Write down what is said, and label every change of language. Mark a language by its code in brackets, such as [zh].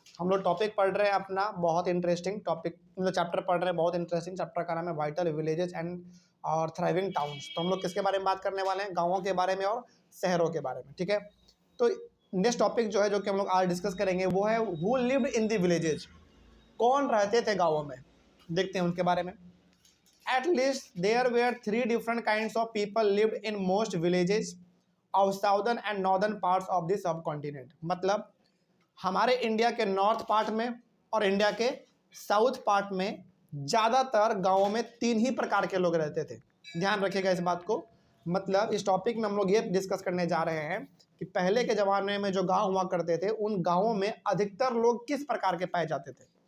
[hi] हम लोग टॉपिक पढ़ रहे हैं अपना, बहुत इंटरेस्टिंग टॉपिक, मतलब चैप्टर पढ़ रहे हैं, बहुत इंटरेस्टिंग चैप्टर का नाम है वाइटल विलेजेस एंड और थ्राइविंग टाउन्स। तो हम लोग किसके बारे में बात करने वाले हैं, गाँवों के बारे में और शहरों के बारे में, ठीक है। तो नेक्स्ट टॉपिक जो है, जो कि हम लोग आज डिस्कस करेंगे, वो है [en] Who lived in the villages. [hi] कौन रहते थे गाँवों में, देखते हैं उनके बारे में। [en] At least there were three different kinds of people lived in most villages of southern and northern parts of the subcontinent। [hi] मतलब हमारे इंडिया के नॉर्थ पार्ट में और इंडिया के साउथ पार्ट में ज़्यादातर गांवों में तीन ही प्रकार के लोग रहते थे। ध्यान रखिएगा इस बात को। मतलब इस टॉपिक में हम लोग ये डिस्कस करने जा रहे हैं कि पहले के ज़माने में जो गांव हुआ करते थे, उन गांवों में अधिकतर लोग किस प्रकार के पाए जाते थे।